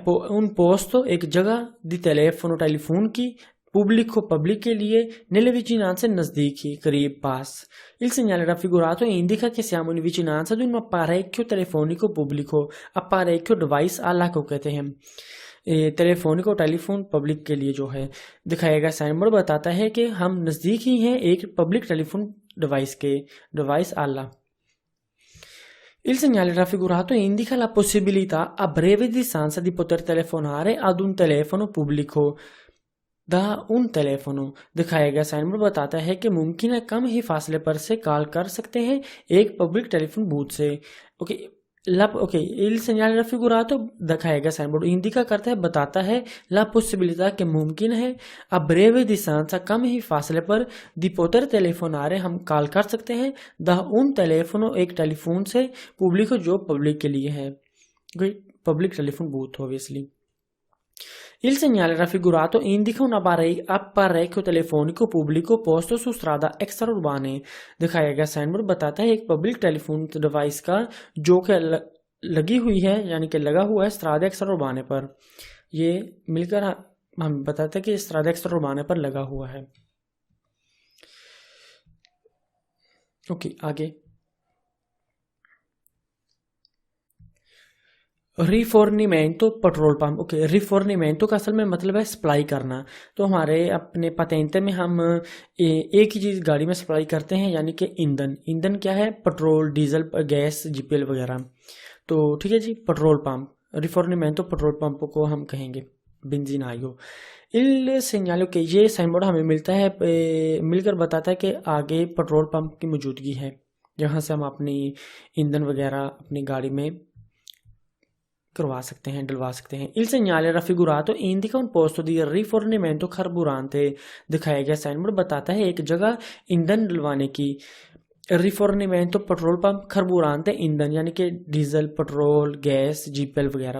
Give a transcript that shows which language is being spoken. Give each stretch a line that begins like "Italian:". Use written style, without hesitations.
Italian: un posto
Hindi: एक जगह,
Italian: di telefono
Hindi: telephone की, pubblico पब्लिक के लिए,
Italian: nelle vicinanze
Hindi: नजदीक ही, करीब, पास।
Italian: Il segnale raffigurato indica che siamo in vicinanza di un apparecchio telefonico pubblico।
Hindi: apparecchio device, आला को कहते हैं, टेलीफोनिको टेलीफोन पब्लिक के लिए जो है। दिखाया गया साइन बोर्ड बताता है कि हम नजदीक ही हैं एक पब्लिक टेलीफोन डिवाइस के, डिवाइस आला।
Italian: Il segnale raffigurato indica la possibilità a breve distanza di poter telefonare ad un telefono pubblico।
Hindi: उन टेलीफोनो, दिखाया गया साइन बोर्ड बताता है कि मुमकिन है कम ही फासले पर से कॉल कर सकते हैं एक पब्लिक टेलीफोन बूथ से। Okay, okay,
Italian: il segnale raffigurato
Hindi: दिखाया गया साइन बोर्ड इंडिका करता है, बताता है, ला पॉसिबिलिटा के मुमकिन है, अब ब्रेवे दिशांसा कम ही फासले पर, दी पोतर टेलीफोन आ रहे हम कॉल कर सकते हैं, द उन टेलीफोनो एक टेलीफोन से, पब्लिको जो पब्लिक के लिए है, public telephone booth obviously.
Italian: Il segnale raffigurato indica un apparecchio telefonico pubblico posto su strada extraurbane।
Hindi: दिखाया गया साइन बोर्ड बताता है एक पब्लिक टेलीफोन डिवाइस का जो कि लगी हुई है, यानी कि लगा हुआ है स्ट्रादा एक्स्ट्राउर्बाने पर। ये मिलकर हम बताते हैं कि स्ट्रादा एक्स्ट्राउर्बाने पर लगा हुआ है। ओके, आगे। रिफोर्नीमेंटो पेट्रोल पंप। ओके, रिफोर्नीमेंटो का असल में मतलब है सप्लाई करना। तो हमारे अपने पतेंते में हम एक ही चीज़ गाड़ी में सप्लाई करते हैं, यानी कि ईंधन। ईंधन क्या है? पेट्रोल, डीजल, गैस, जीपीएल वगैरह। तो ठीक है जी, पेट्रोल पंप, रिफोर्नीमेंटो पेट्रोल पंप को हम कहेंगे, बेंजीन आयो। Il segnale के ये साइन बोर्ड हमें मिलता है मिलकर बताता है कि आगे पेट्रोल पंप की मौजूदगी है, जहाँ से हम अपनी ईंधन वगैरह अपनी गाड़ी में करवा सकते हैं, डलवा सकते हैं।
Italian: Il segnale raffigurato indica un posto di rifornimento carburante।
Hindi: दिखाया गया साइन बोर्ड बताता है एक जगह ईंधन डलवाने की। रिफॉर्निमेंटो पेट्रोल पंप, carburante ईंधन यानी कि डीजल, पेट्रोल, गैस, जीपीएल वगैरह।